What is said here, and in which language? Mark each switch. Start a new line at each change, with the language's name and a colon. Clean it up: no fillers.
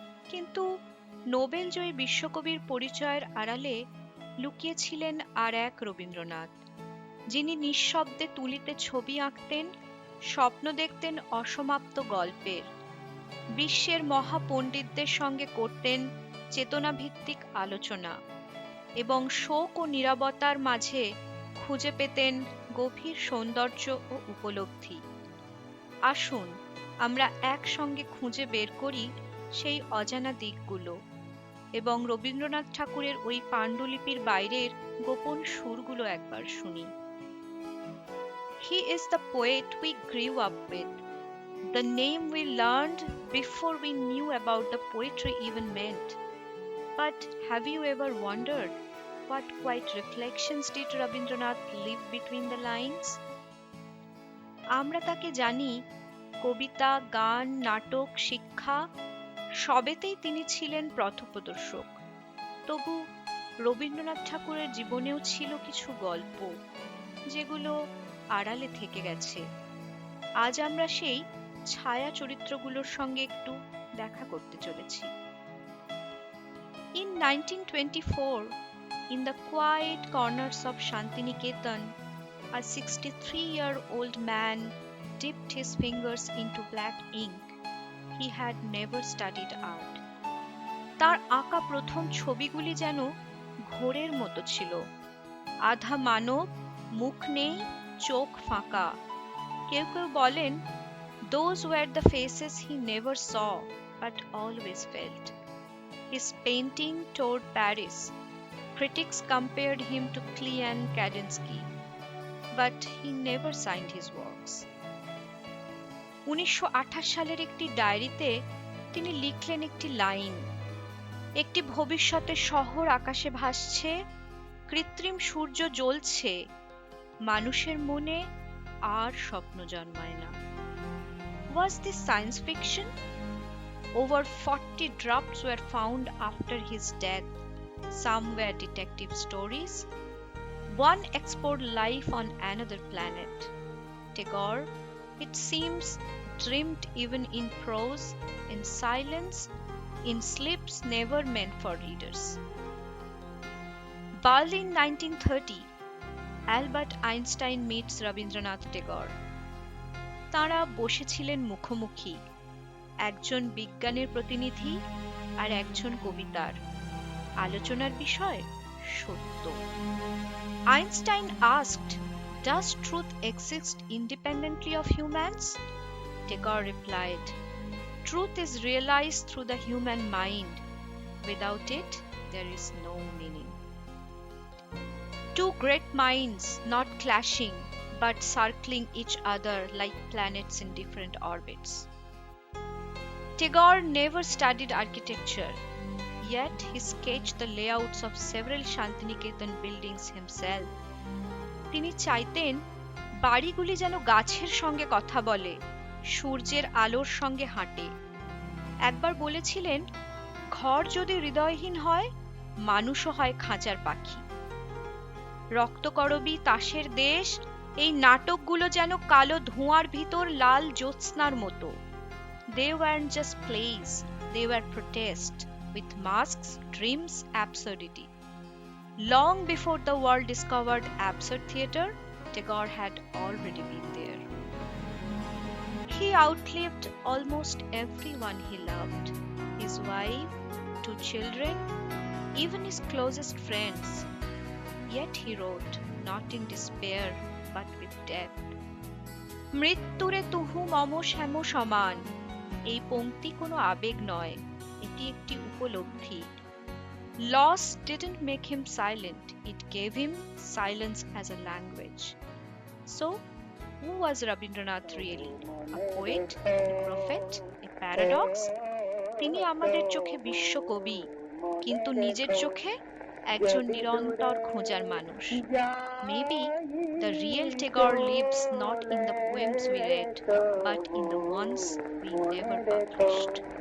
Bangla: কিন্তু নোবেল জয়ী বিশ্বকবির পরিচয়ের আড়ালে লুকিয়েছিলেন আর এক রবীন্দ্রনাথ, যিনি নিঃশব্দে তুলিতে ছবি আঁকতেন, স্বপ্ন দেখতেন অসমাপ্ত গল্পের, বিশ্বের মহাপণ্ডিতদের সঙ্গে করতেন চেতনাভিত্তিক আলোচনা এবং শোক ও নীরবতার মাঝে খুঁজে পেতেন গভীর সৌন্দর্য ও উপলব্ধি। আসুন আমরা একসঙ্গে খুঁজে বের করি সেই অজানা দিকগুলো এবং রবীন্দ্রনাথ ঠাকুরের ওই পাণ্ডুলিপির বাইরের গোপন সুরগুলো একবার শুনি।
English: He is the poet we grew up with, the name we learned before we knew about the poetry even meant. But have you ever wondered what quiet reflections did Rabindranath leave between the lines?
Bangla: আমরা তাকে জানি কবিতা, গান, নাটক, শিক্ষা সবেতেই তিনি ছিলেন পথপ্রদর্শক। তবু রবীন্দ্রনাথ ঠাকুরের জীবনেও ছিল কিছু গল্প, যেগুলো আড়ালে থেকে গেছে। আজ আমরা সেই ছায়া চরিত্রগুলোর সঙ্গে একটু দেখা করতে চলেছি।
English: In 1924, in the quiet corners of Shantiniketan, a 63-year-old man dipped his fingers into black ink. He had never studied art.
Bangla: তার আঁকা প্রথম ছবিগুলি যেন ঘোরের মতো ছিল, আধা মানব, মুখ নেই, চোখ ফাঁকা। কেউ কেউ বলেন,
English: those were the faces he never saw but always felt. His painting toured Paris. Critics compared him to Klee and Kandinsky, but he never signed his works.
Bangla: 1928 সালের একটি ডায়েরিতে তিনি লিখলেন একটি লাইন, একটি ভবিষ্যতের শহর আকাশে ভাসছে, কৃত্রিম সূর্য জ্বলছে, মানুষের মনে আর স্বপ্ন জন্মায় না।
English: Was this science fiction? Over 40 drafts were found after his death. Some were detective stories. One explored life on another planet. Tagore, it seems, dreamed even in prose, in silence, in slips never meant for readers. Berlin 1930. Albert Einstein meets Rabindranath Tagore.
Bangla: তাঁরা বসেছিলেন মুখোমুখি, একজন বিজ্ঞানের প্রতিনিধি আর একজন কবিতার। আলোচনার বিষয় সত্য।
English: Einstein asked, "Does truth exist independently of humans?" Tagore replied, "Truth is realized through the human mind. Without it, there is no meaning." Two great minds, not clashing, but circling each other like planets in different orbits. Tagore never studied architecture, yet he sketched the layouts of several Shantiniketan buildings himself.
Bangla: তিনি চাইতেন বাড়িগুলি যেন গাছের সঙ্গে কথা বলে, সূর্যের আলোর সঙ্গে হাঁটে। একবার বলেছিলেন, ঘর যদি হৃদয়হীন হয়, মানুষও হয় খাঁচার পাখি। রক্তকরবী, তাসের দেশ, এই নাটকগুলো যেন কালো ধোঁয়ার ভিতর লাল জ্যোৎস্নার মতো।
English: They weren't just plays, they were protests, with masks, dreams, absurdity. Long before the world discovered absurd theatre, Tagore had already been there. He outlived almost everyone he loved, his wife, 2 children, even his closest friends. Yet he wrote, not in despair, but with depth.
Bangla: মৃত্যুরে তুহু মম শ্যাম সমান। এই পংক্তি কোনো আবেগ নয়, এটি একটি উপলব্ধি।
English: Loss didn't make him silent, it gave him silence as a language. So, who was Rabindranath really? A poet? A prophet? A paradox?
Bangla: তিনি আমাদের চোখে বিশ্বকবি, কিন্তু নিজের চোখে একজন নিরন্তর খোঁজার মানুষ।
English: Maybe the real Tagore lives not in the poems we read, but in the ones we never published.